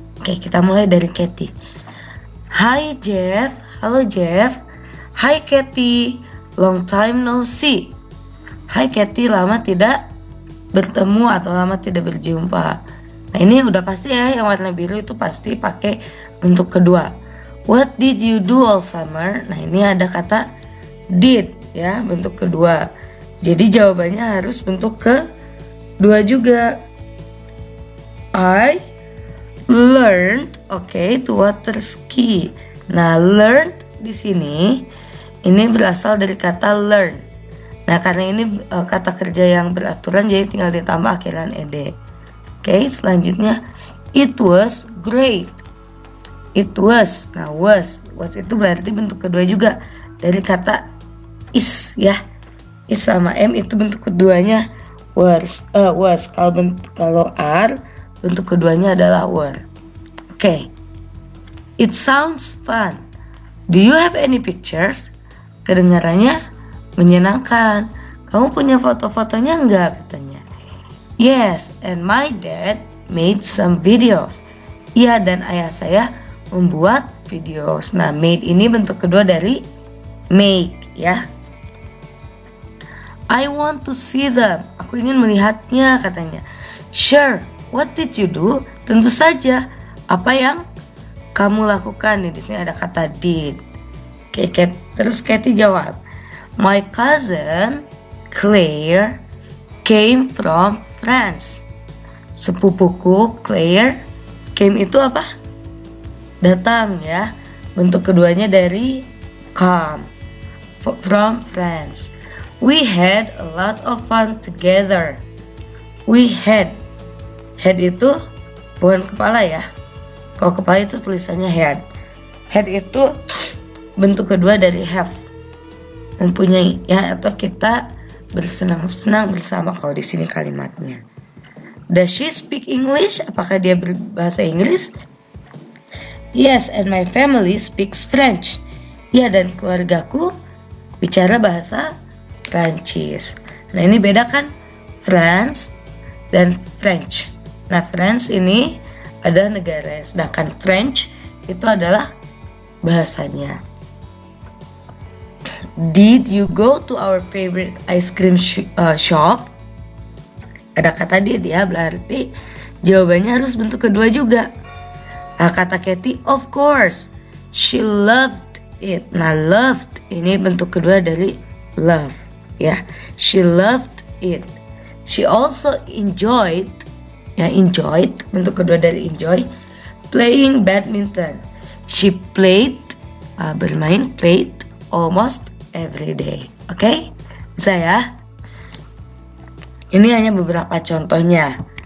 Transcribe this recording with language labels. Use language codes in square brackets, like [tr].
[id] Oke, kita mulai dari Katie. Hi Jeff, halo Jeff. [en] Hi Katie, long time no see. [id] Hai Katie, lama tidak bertemu atau lama tidak berjumpa. Nah, ini udah pasti ya, yang warna biru itu pasti pakai bentuk kedua. [en] What did you do all summer? [id] Nah, ini ada kata did ya, bentuk kedua. Jadi jawabannya harus bentuk kedua juga. [en] I learned, to water ski. [id] Nah, learned di sini ini berasal dari kata learn. Nah, karena ini kata kerja yang beraturan, jadi tinggal ditambah akhiran ed. Oke, selanjutnya [en] it was great. It was. [id] Nah, was itu berarti bentuk kedua juga dari kata is ya. Is sama m itu bentuk keduanya was. Kalau are bentuk keduanya adalah were. [en] Oke. It sounds fun. Do you have any pictures? [id] Kedengarannya menyenangkan. Kamu punya foto-fotonya enggak, katanya. [en] Yes, and my dad made some videos. [id] Iya, dan ayah saya membuat videos. Nah, made ini bentuk kedua dari make ya. [en] I want to see them. [id] Aku ingin melihatnya, katanya. [en] Sure, what did you do? [id] Tentu saja. Apa yang kamu lakukan? Di sini ada kata did. Oke, terus Katie jawab. [en] My cousin Claire came from France. [id] Sepupuku Claire, came itu apa? Datang ya. Bentuk keduanya dari come, [en] from France. We had a lot of fun together. [id] We had itu bukan kepala ya. Kalau kepala itu tulisannya had. Had itu bentuk kedua dari have, mempunyai ya, atau kita bersenang-senang bersama kalau di sini kalimatnya. [en] Does she speak English? [id] Apakah dia berbahasa Inggris? [en] Yes, and my family speaks French. [id] Ya, dan keluargaku bicara bahasa Prancis. Nah, ini beda kan? France dan French. Nah, France ini adalah negara, sedangkan French itu adalah bahasanya. [en] Did you go to our favorite ice cream shop? [id] Ada kata did ya, berarti jawabannya harus bentuk kedua juga. Nah, kata [en] Katie, of course. She loved it. [id] Nah, loved ini bentuk kedua dari love ya. [en] She loved it. She also enjoyed, ya enjoyed [id] bentuk kedua dari [en] enjoy, playing badminton. She played, [id] bermain, [en] played almost every day. [id] Oke? Bisa ya? Ini hanya beberapa contohnya.